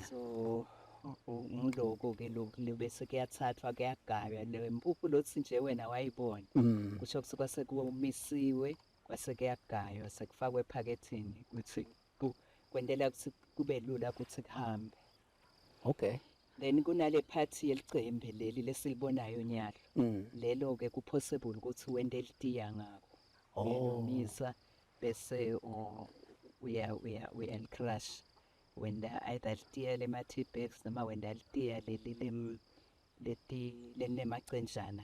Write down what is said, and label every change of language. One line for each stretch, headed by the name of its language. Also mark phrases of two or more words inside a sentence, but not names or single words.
Swati: So ngiloko ke lokhu bese kuyathathwa kuyagaywa le mpuphu lothi nje wena wayibona. Kusho kusuka sekumisiwe kwase kuyagaywa sekufakwe ephakethini ukuthi kwendela ukuthi kube lula ukuthi kuhambe. Okay. Then kunale party yelicembe leli lesilibonayo nyalo. Lelo ke kupossible ukuthi wende litiya ngako. Uyomisa bese uya crush wenda either litiya le
English: tea bags
Swati: noma wenda litiya leti lenemacenjana.